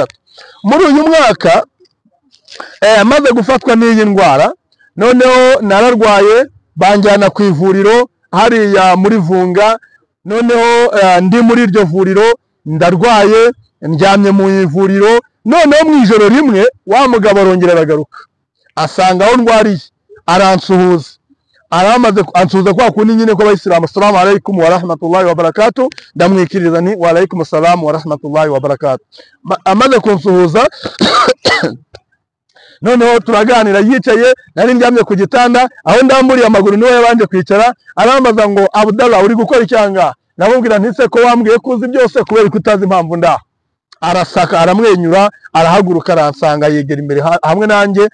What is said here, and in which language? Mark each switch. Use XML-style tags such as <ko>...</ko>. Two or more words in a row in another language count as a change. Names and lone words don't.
<rw>Muri uyu mwaka amaze gufatwa n'iyi ndwara, noneho nararwaye, banjyana ku ivuriro hariya muri Vunga. Noneho ndi muri iryo vuriro ndarwaye, ndyamye mu ivuriro. Noneho mu ijoro rimwe wa mugabo arongera aragaruka, asanga aho ndwariye, aransuhuza. Aramaze ansuhuza kwa kundi nyine ko Abayisilamu,</rw> <ar>السلام عليكم ورحمة الله وبركاته,</ar> <rw>ndamwikiriza ni</rw> <ar>وعليكم السلام ورحمة الله وبركاته.</ar> <rw>Amaze kunsuhuza noneho turaganira, yicaye, nari ndyamye ku gitanda, aho ndamburiye amaguru niwe yabanje kwicara. Arambaza ngo Abdallah, uri gukora icyanga? Namubwira nti se ko wambwiye kuzi byose kubera kutazi impamvu ndaho. Arasaka, aramwenyura, arahaguruka, aransanga, yegera imbere hamwe nanjye.</rw>